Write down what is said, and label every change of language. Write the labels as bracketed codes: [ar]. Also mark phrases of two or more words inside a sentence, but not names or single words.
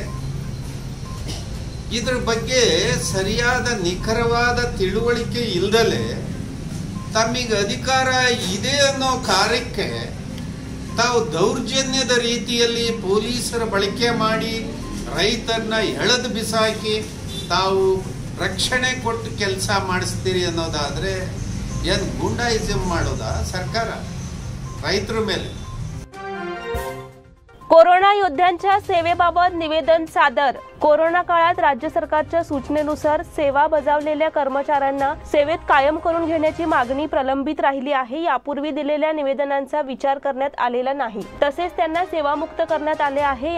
[kn] ಇದರ ಬಗ್ಗೆ ಸರಿಯಾದ ನಿಖರವಾದ ತಿಳುವಳಿಕೆ ಇಲ್ಲದಲೇ ತಮಗೆ ಅಧಿಕಾರ ಇದೆ ಅನ್ನೋ ಕಾರ್ಯಕ್ಕೆ ತಾವು ದೌರ್ಜನ್ಯದ ರೀತಿಯಲ್ಲಿ ಪೊಲೀಸರ ಬಳಕೆ ಮಾಡಿ ರೈತರನ್ನ ಎಳೆದು ಬಿಸಾಕಿ ತಾವು ರಕ್ಷಣೆ ಕೊಟ್ಟು ಕೆಲಸ ಮಾಡಿಸ್ತೀರಿ ಅನ್ನೋದಾದರೆ ಏನು ಗುಂಡಾಯಿಸಮ್ ಮಾಡೋದಾ ಸರ್ಕಾರ ರೈತರ ಮೇಲೆ? [mr] कोरोना योद्ध्यांच्या सेवेबाबत निवेदन सादर. कोरोना काळात राज्य सरकारच्या सूचनेनुसार सेवा बजावलेल्या कर्मचाऱ्यांना सेवेत कायम करून घेण्याची मागणी प्रलंबित राहिली आहे. यापूर्वी दिलेल्या निवेदनांचा विचार करण्यात आलेला नाही, तसेच त्यांना सेवामुक्त करण्यात आले आहे.